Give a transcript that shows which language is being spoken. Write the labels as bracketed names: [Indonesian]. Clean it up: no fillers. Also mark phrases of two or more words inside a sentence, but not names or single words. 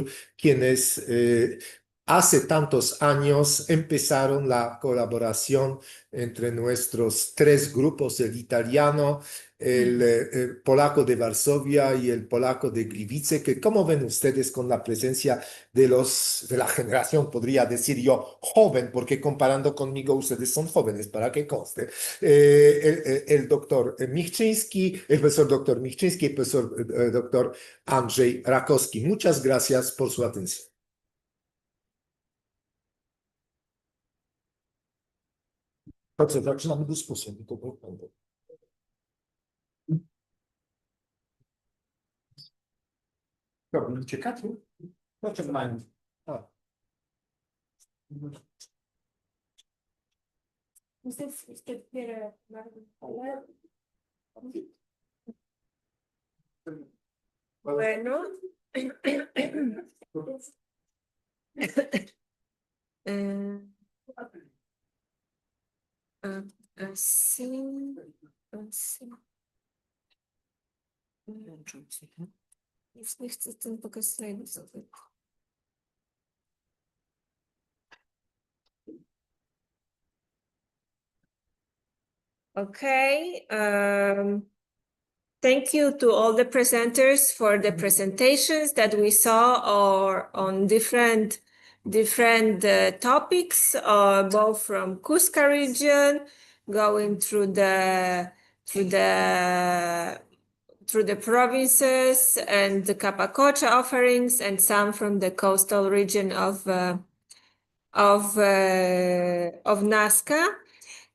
[Spanish] quienes hace tantos años empezaron la colaboración entre nuestros tres grupos, el italiano, el polaco de Varsovia y el polaco de Gliwice, que como ven ustedes con la presencia de la generación, podría decir yo, joven, porque comparando conmigo ustedes son jóvenes, para que conste, el doctor Michczyński, el profesor doctor Michczyński y el profesor doctor Andrzej Rakowski. Muchas gracias por su atención. [Polish] Dobrze, zaczynamy dyskusję. Dobra, ciekawe. Dlaczego mają? [Spanish] Bueno. Así, así. [Polish] Już nie chcę ten pokaz slajdów zrobić. [English] Okay. Thank you to all the presenters for the presentations that we saw or on different topics, both from Cusca region, going through the provinces and the Capacocha offerings, and some from the coastal region of Nazca.